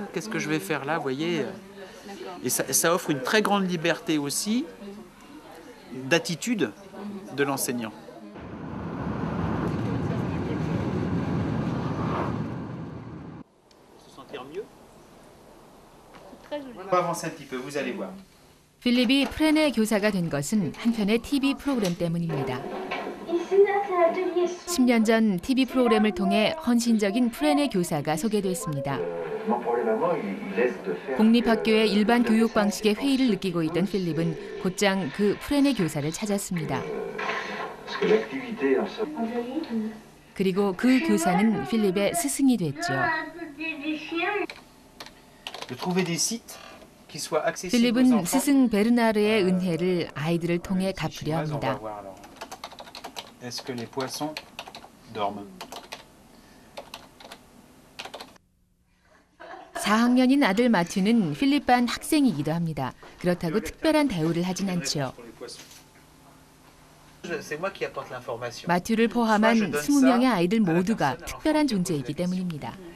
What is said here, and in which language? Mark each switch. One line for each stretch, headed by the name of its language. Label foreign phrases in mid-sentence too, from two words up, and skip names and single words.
French: Qu'est-ce que je vais faire là? Vous voyez, et ça offre une très grande liberté aussi d'attitude de l'enseignant. Se sentir mieux? On va avancer un petit peu, vous allez voir.
Korean: 필립이 프레네 교사가 된 것은 한편의 TV 프로그램 때문입니다. 10년 전 TV 프로그램을 통해 헌신적인 프레네 교사가 소개됐습니다. 공립학교의 일반 교육 방식의 회의를 느끼고 있던 필립은 곧장 그 프레네 교사를 찾았습니다. 그리고 그 교사는 필립의 스승이 됐죠. 필립은 스승 베르나르의 은혜를 아이들을 통해 갚으려 합니다.
French: Est-ce que les poissons dorment?
Korean: 4학년인 아들 마튜는 필립 반 학생이기도 합니다. 그렇다고 특별한 대우를 하진 않죠. 마튜를 포함한 20명의 아이들 모두가 특별한 존재이기 때문입니다.